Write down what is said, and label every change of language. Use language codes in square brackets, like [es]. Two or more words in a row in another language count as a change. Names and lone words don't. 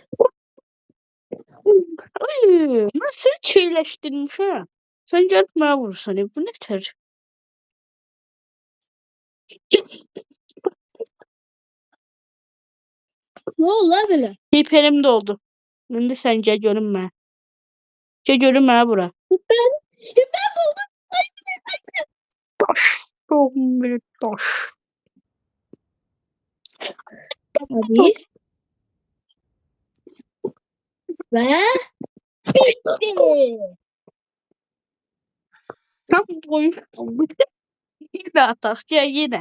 [az] Ay, mən səni keyləşdirmişəm. Sən gəlib mənə vurursan. Bu nətər? [tr] Ne oldu lan böyle? [az] Hiperim doldu. İndi sən gəl görünmə. Gəl görünmə bura. [tr] Ben buldum. Daş. Çok büyük daş. Hadi. Ve bitti. Sen boyun. Yine atak. Gel yine.